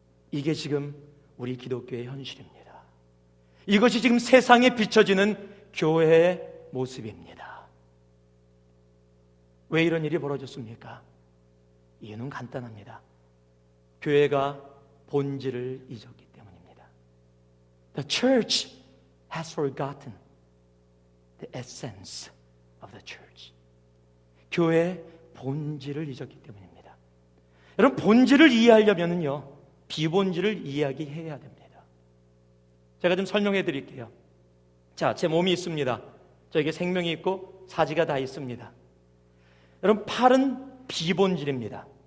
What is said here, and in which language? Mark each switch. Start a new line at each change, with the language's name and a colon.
Korean: 이게 지금 우리 기독교의 현실입니다. 이것이 지금 세상에 비춰지는 교회의 모습입니다. 왜 이런 일이 벌어졌습니까? 이유는 간단합니다. 교회가 본질을 잊었기 때문입니다.
English: The church has forgotten the essence of the church.
Korean: 교회의 본질을 잊었기 때문입니다. 여러분, 본질을 이해하려면요, 비본질을 이야기해야 됩니다. 제가 좀 설명해 드릴게요. 자, 제 몸이 있습니다. 저에게 생명이 있고 사지가 다 있습니다. 여러분, 팔은 비본질입니다.